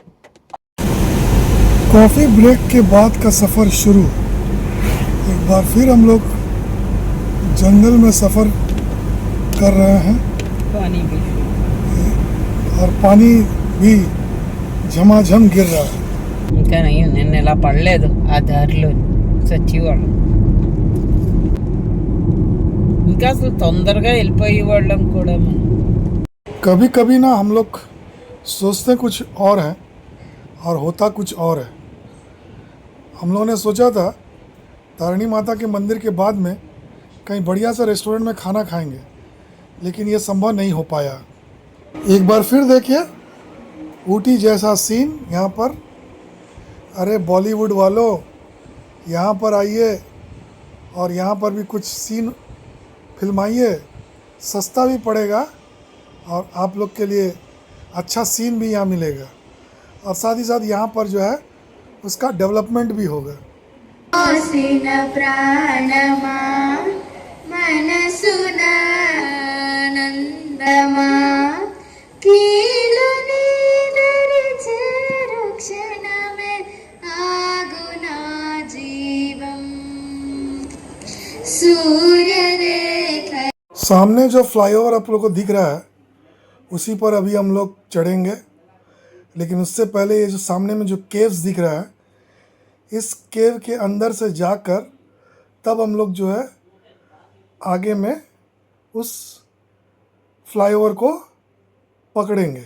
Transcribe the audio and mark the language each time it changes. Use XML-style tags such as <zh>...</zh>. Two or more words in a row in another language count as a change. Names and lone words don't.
<hi>कॉफ़ी ब्रेक के बाद का सफ़र शुरू। एक बार फिर हम लोग जंगल में सफ़र कर रहे हैं। पानी भी, और पानी भी झमाझम गिर रहा है।</hi> <te>ఇంకా నేను ఇలా పడలేదు ఆ దారిలో చచ్చేవాళ్ళం. ఇంకా అసలు తొందరగా వెళ్ళిపోయేవాళ్ళం కూడా మనం.</te> <hi>कभी कभी ना हम लोग सोचते कुछ और है और होता कुछ और है। हम लोगों ने सोचा था तारिणी माता के मंदिर के बाद में कहीं बढ़िया सा रेस्टोरेंट में खाना खाएंगे, लेकिन ये संभव नहीं हो पाया। एक बार फिर देखिए ऊटी जैसा सीन यहाँ पर। अरे बॉलीवुड वालों, यहाँ पर आइए और यहाँ पर भी कुछ सीन फिल्माइए, सस्ता भी पड़ेगा और आप लोग के लिए अच्छा सीन भी यहाँ मिलेगा, और साथ ही साथ यहाँ पर जो है उसका डेवलपमेंट भी होगा। प्राणमा मनसुना नंदमा कीलुनी दरिचे रुक्षण में आगुना जीवम सूर्य रेखा। सामने जो फ्लाईओवर आप लोग को दिख रहा है उसी पर अभी हम लोग चढ़ेंगे, लेकिन उससे पहले ये जो सामने में जो केव्स दिख रहा है, इस केव के अंदर से जाकर तब हम लोग जो है आगे में उस फ्लाईओवर को पकड़ेंगे।</hi>